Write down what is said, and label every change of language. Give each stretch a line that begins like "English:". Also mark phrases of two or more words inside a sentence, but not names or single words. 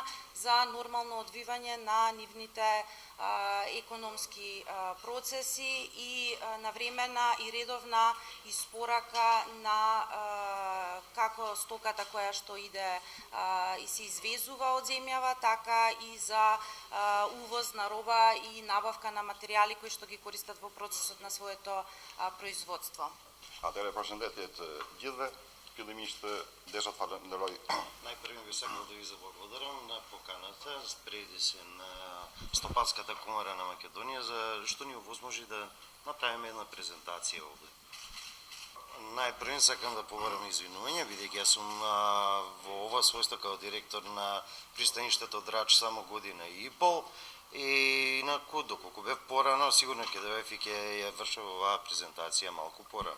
Macedonian: за нормално одвивање на нивните економски процеси и навремена и редовна испорака на како стоката која што иде и се извезува од земјава, така и за увоз на роба и набавка на материјали кои што ги користат во процесот на своето производство.
Albanian: Përshëndetje të gjithëve. Fillimisht desha të falenderoj.
Macedonian: Најпрво би сакал да ви заблагодарам на поканата преди се на Стопанската комора на Македонија за што ни овозможи да направиме една презентација овде. Најпрво сакам да побарам извинување, бидејќи јас сум во ова својство како директор на пристаништето Драч само година и пол и инаку доколку бев порано, сигурно ќе дојдев и ќе ја вршев оваа презентација малку порано.